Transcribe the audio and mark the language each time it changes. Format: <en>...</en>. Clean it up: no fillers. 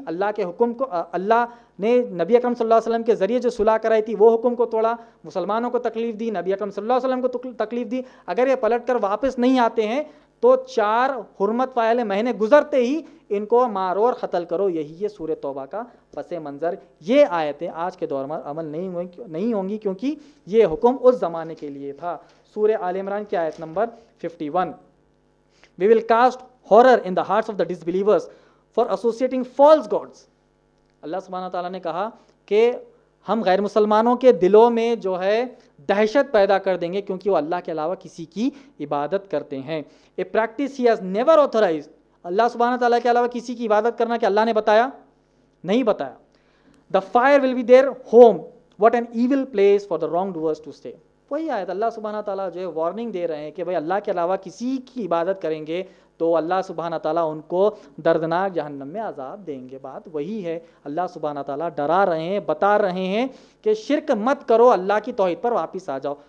<ur>اللہ کے حکم کو, اللہ نے نبی اکرم صلی اللہ علیہ وسلم کے ذریعے جو صلح کرائی تھی وہ حکم کو توڑا, مسلمانوں کو تکلیف دی, نبی اکرم صلی اللہ علیہ وسلم کو تکلیف دی. اگر یہ پلٹ کر واپس نہیں آتے ہیں تو 4 حرمت والے مہینے گزرتے ہی ان کو مارو اور قتل کرو. یہی یہ سورہ توبہ کا پس منظر. یہ آیتیں آج کے دور میں عمل نہیں ہوں گی کیونکہ یہ حکم اس زمانے کے لیے تھا. سورہ آل عمران کی آیت number 51,</ur> <en>we will cast horror in the hearts of the disbelievers for associating false gods.</en> <ur>اللہ سبحانہ تعالیٰ نے کہا کہ ہم غیر مسلمانوں کے دلوں میں جو ہے دہشت پیدا کر دیں گے کیونکہ وہ اللہ کے علاوہ کسی کی عبادت کرتے ہیں.</ur> <en>A practice he has never authorized.</en> <ur>اللہ سبحانہ تعالیٰ کے علاوہ کسی کی عبادت کرنا کہ اللہ نے بتایا نہیں بتایا.</ur> <en>The fire will be their home, what an evil place for the wrong doers to stay.</en> <ur>وہی آیت اللہ سبحانہ تعالیٰ جو ہے وارننگ دے رہے ہیں کہ بھائی اللہ کے علاوہ کسی کی عبادت کریں گے تو اللہ سبحانہ تعالیٰ ان کو دردناک جہنم میں عذاب دیں گے. بات وہی ہے. اللہ سبحانہ تعالیٰ ڈرا رہے ہیں, بتا رہے ہیں کہ شرک مت کرو, اللہ کی توحید پر واپس آ جاؤ.</ur>